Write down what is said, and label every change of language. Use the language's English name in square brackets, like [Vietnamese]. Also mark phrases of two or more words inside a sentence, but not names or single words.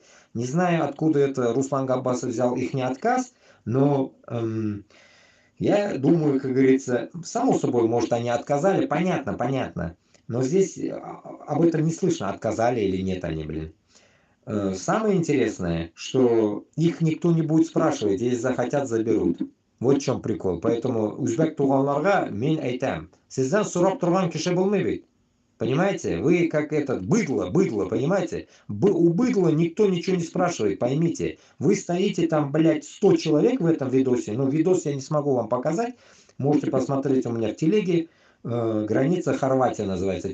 [Russian] Не знаю, откуда это Руслан Габбасов взял их не отказ, но Я думаю, как говорится, само собой, может, они отказали, понятно, понятно. Но здесь об этом не слышно, отказали или нет они, блин. Самое интересное, что их никто не будет спрашивать, если захотят, заберут. Вот в чем прикол. [Bashkir] Поэтому узбек туганларга мен айтам. Сизден сурап турган киши болмый. [Russian] Понимаете? Вы как этот быдло, понимаете? У быдла никто ничего не спрашивает, поймите. Вы стоите там, блядь, 100 человек в этом видосе. Но видос я не смогу вам показать. Можете посмотреть у меня в телеге. Граница Хорватия называется.